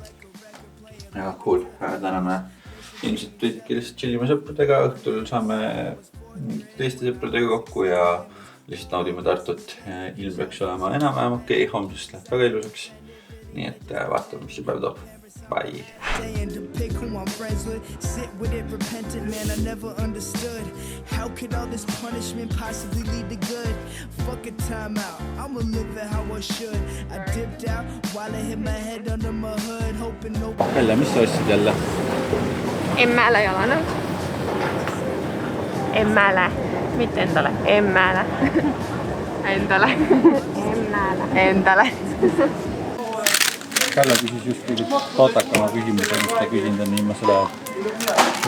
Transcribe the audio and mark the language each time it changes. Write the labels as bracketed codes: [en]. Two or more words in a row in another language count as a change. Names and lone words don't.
[et] Ja cool, täna me ilmselt võidki lihtsalt chillime sõpradega, õhtul saame teiste sõpradega kokku ja lihtsalt naudime Tartut. Ilm peaks olema enam-vähem okei, homsest läheb väga ilusaks. Nii et vaatame, mis see päev toob. Bye! [en] And to pick who I'm friends with, sit with it repentant, man, I never understood. How could all this punishment possibly lead to good? Fuck a timeout, I'ma live it how I should. I dipped out while I hit my head under my hood, hoping no... [et] Kalle, mis sa ostsid jälle? Emmääle jalanõud. Emmääle, mitte endale, emmääle. Endale. Emmääle. Endale. Kalle küsis just kõigit tootakama küsimuse, mis ta küsinud on viimasel ajal.